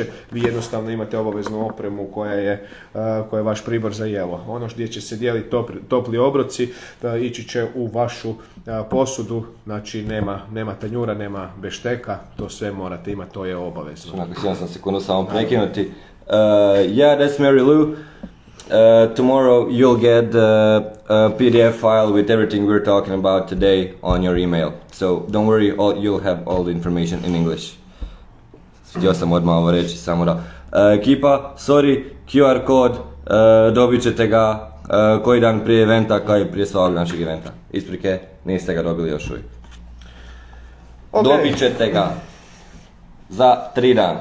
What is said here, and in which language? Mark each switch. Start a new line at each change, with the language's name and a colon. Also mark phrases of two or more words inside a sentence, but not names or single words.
Croatian: Vi jednostavno imate obaveznu opremu koja je vaš pribor za jelo. Ono gdje će se dijeliti topli obroci ići će u vašu posudu, znači nema tanjura, nema bešteka, to sve morate imati, to je obavezno. Onako, htio sam sekundu samo prekinuti.
English: Yeah, that's Mary Lou. tomorrow you'll get a PDF file with everything we're talking about today on your email. So don't worry, you'll have all the information in English.
Croatian: Htio sam odmah ovo reći, samo da. Ekipa, sorry, QR kod, dobit ćete ga koji dan prije eventa, kao i prije svakog našeg eventa. Isprike, niste ga dobili još uvijek. Okay. Dobit ćete ga za 3 dana.